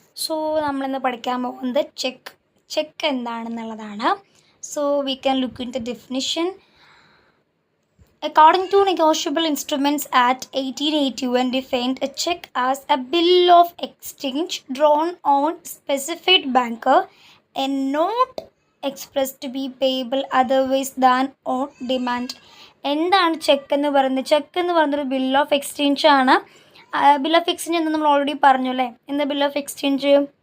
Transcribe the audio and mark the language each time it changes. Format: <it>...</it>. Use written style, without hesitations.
<ml>So നമ്മളിന്ന് പഠിക്കാൻ പോകുന്നത് check എന്താണെന്നുള്ളതാണ്.</ml> <en>So we can look in the definition. According to Negotiable Instruments Act 1881 defined a check as a bill of exchange drawn on specified banker and not expressed to be payable otherwise than on demand.</en> <ml>എന്താണ് check എന്ന് പറയുന്നത്? Check എന്ന് പറയുന്നൊരു bill of exchange ആണ്. Bill of exchange എന്ന് നമ്മൾ already പറഞ്ഞു അല്ലേ. എന്താ ബിൽ ഓഫ് എക്സ്ചേഞ്ച്?</ml>